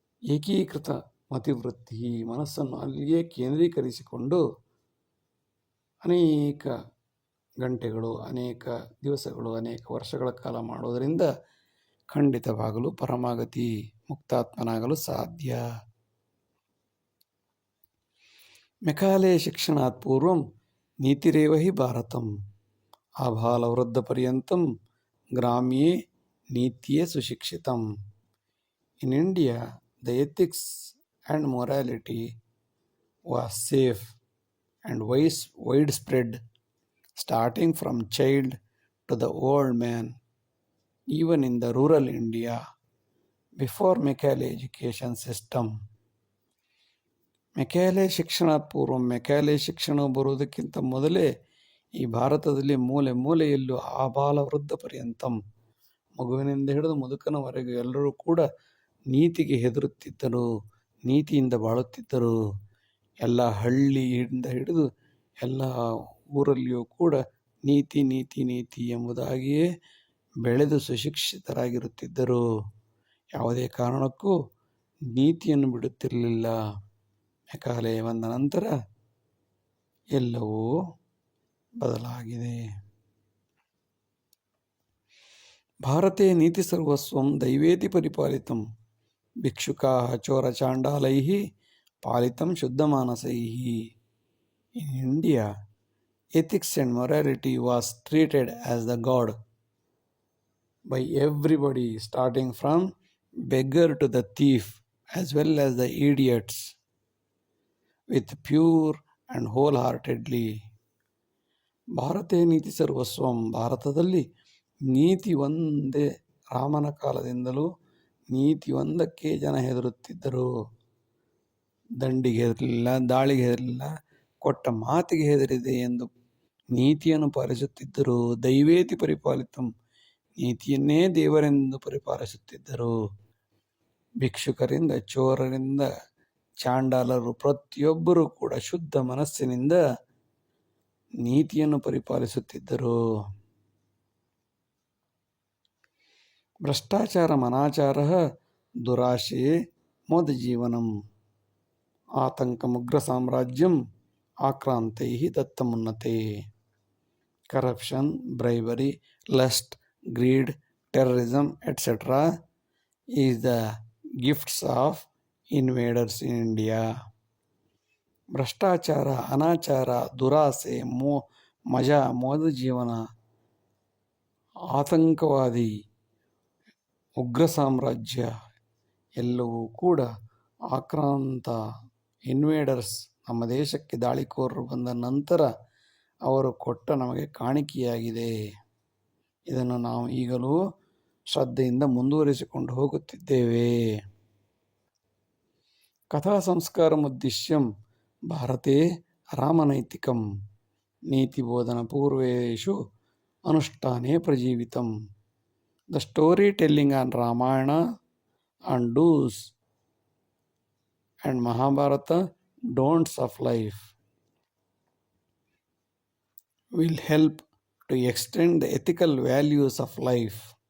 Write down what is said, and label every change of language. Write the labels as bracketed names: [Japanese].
[Sanskrit] ಏಕೀಕೃತ ಮತಿವೃತ್ತಿ, [Kannada] ಮನಸ್ಸನ್ನು ಅಲ್ಲಿಯೇ ಕೇಂದ್ರೀಕರಿಸಿಕೊಂಡು ಅನೇಕ ಗಂಟೆಗಳು, ಅನೇಕ ದಿವಸಗಳು, ಅನೇಕ ವರ್ಷಗಳ ಕಾಲ ಮಾಡುವುದರಿಂದ ಖಂಡಿತವಾಗಲು ಪರಮಾಗತಿ, ಮುಕ್ತಾತ್ಮನಾಗಲು ಸಾಧ್ಯ. [Sanskrit] ಮೆಕಾಲೆ ಶಿಕ್ಷಣಾತ್ ಪೂರ್ವಂ ನೀತಿರೇವ ಹಿ Bharatam ಆಬಾಲವೃದ್ಧ ಪರ್ಯಂತಂ ಗ್ರಾಮ್ಯೇ ನೀತ್ಯೇ ಸುಶಿಕ್ಷಿತಂ. [English] In India the ethics and morality was safe and widespread, starting from child to the old man, even in the rural India, before Macaulay education system. [Kannada] Macaulay ಶಿಕ್ಷಣ ಪೂರ್ವ, ಮೆಕ್ಯಾಲೆ ಶಿಕ್ಷಣ ಬರುವುದಕ್ಕಿಂತ ಮೊದಲೇ ಈ ಭಾರತದಲ್ಲಿ ಮೂಲೆ ಮೂಲೆಯಲ್ಲೂ [Sanskrit] ಆಬಾಲ ವೃದ್ಧ ಪರ್ಯಂತಂ, [Kannada] ಮಗುವಿನಿಂದ ಹಿಡಿದು ಮುದುಕನವರೆಗೂ ಎಲ್ಲರೂ ಕೂಡ ನೀತಿಗೆ ಹೆದರುತ್ತಿದ್ದರು, ನೀತಿಯಿಂದ ಬಾಳುತ್ತಿದ್ದರು. ಎಲ್ಲ ಹಳ್ಳಿಯಿಂದ ಹಿಡಿದು ಎಲ್ಲ ಊರಲ್ಲಿಯೂ ಕೂಡ ನೀತಿ ನೀತಿ ನೀತಿ ಎಂಬುದಾಗಿಯೇ ಬೆಳೆದು ಸುಶಿಕ್ಷಿತರಾಗಿರುತ್ತಿದ್ದರು. ಯಾವುದೇ ಕಾರಣಕ್ಕೂ ನೀತಿಯನ್ನು ಬಿಡುತ್ತಿರಲಿಲ್ಲ. ಮೆಕಾಲೆ ಬಂದ ನಂತರ ಎಲ್ಲವೂ ಬದಲಾಗಿದೆ. [Sanskrit] ಭಾರತೆ ನೀತಿ ಸರ್ವಸ್ವಂ ದೈವೇತಿ ಪರಿಪಾಲಿತಂ, ಭಿಕ್ಷುಕಾಃ ಚೋರಚಾಂಡಾಲೈಃ ಪಾಲಿತಂ ಶುದ್ಧಮಾನಸೈಃ. [English] In India, ethics and morality was treated as the god by everybody, starting from beggar to the thief as well as the idiots, with pure and wholeheartedly. [Sanskrit] ಭಾರತೇ ನೀತಿ ಸರ್ವಸ್ವಂ, [Kannada] ಭಾರತದಲ್ಲಿ ನೀತಿ ಒಂದೇ, ರಾಮನ ಕಾಲದಿಂದಲೂ ನೀತಿ ಒಂದಕ್ಕೆ ಜನ ಹೆದರುತ್ತಿದ್ದರು. ದಂಡಿಗೆ ಹೆದರಲಿಲ್ಲ, ದಾಳಿಗೆ ಹೆದರಲಿಲ್ಲ, ಕೊಟ್ಟ ಮಾತಿಗೆ ಹೆದರಿದೆ ಎಂದು ನೀತಿಯನ್ನು ಪಾಲಿಸುತ್ತಿದ್ದರು. [Sanskrit] ದೈವೇತಿ ಪರಿಪಾಲಿತಂ, [Kannada] ನೀತಿಯನ್ನೇ ದೇವರೆಂದು ಪರಿಪಾಲಿಸುತ್ತಿದ್ದರು. ಭಿಕ್ಷುಕರಿಂದ, ಚೋರರಿಂದ, ಚಾಂಡಾಲರು ಪ್ರತಿಯೊಬ್ಬರೂ ಕೂಡ ಶುದ್ಧ ಮನಸ್ಸಿನಿಂದ ನೀತಿಯನ್ನು ಪರಿಪಾಲಿಸುತ್ತಿದ್ದರು. [Sanskrit] ಭ್ರಷ್ಟಾಚಾರ ಅನಾಚಾರ ದುರಾಶೆ ಮೋದ ಜೀವನಂ, ಆತಂಕಮುಗ್ರ ಸಾಮ್ರಾಜ್ಯಂ ಆಕ್ರಾಂತೈ ದತ್ತಮುನ್ನತೆ. [English] Corruption, bribery, lust, greed, terrorism, etc. is the gifts of invaders in India. [Kannada] ಭ್ರಷ್ಟಾಚಾರ, ಅನಾಚಾರ, ದುರಾಸೆ, ಮಜಾ, ಮೋದ ಜೀವನ, ಆತಂಕವಾದಿ, ಉಗ್ರ ಸಾಮ್ರಾಜ್ಯ ಎಲ್ಲವೂ ಕೂಡ ಆಕ್ರಾಂತ, ಇನ್ವೇಡರ್ಸ್, ನಮ್ಮ ದೇಶಕ್ಕೆ ದಾಳಿಕೋರರು ಬಂದ ನಂತರ ಅವರು ಕೊಟ್ಟ ನಮಗೆ ಕಾಣಿಕೆಯಾಗಿದೆ. ಇದನ್ನು ನಾವು ಈಗಲೂ ಶ್ರದ್ಧೆಯಿಂದ ಮುಂದುವರಿಸಿಕೊಂಡು ಹೋಗುತ್ತಿದ್ದೇವೆ. [Sanskrit] ಕಥಾ ಸಂಸ್ಕಾರಮುದ್ದೇಶ್ಯಂ ಭಾರತೆ ರಾಮನೈತಿಕಂ, ನೀತಿಬೋಧನ ಪೂರ್ವೇಷು ಅನುಷ್ಠಾನೇ ಪ್ರಜೀವಿತಂ. [English] The story telling on Ramayana on dos and Mahabharata don'ts of life will help to extend the ethical values of life.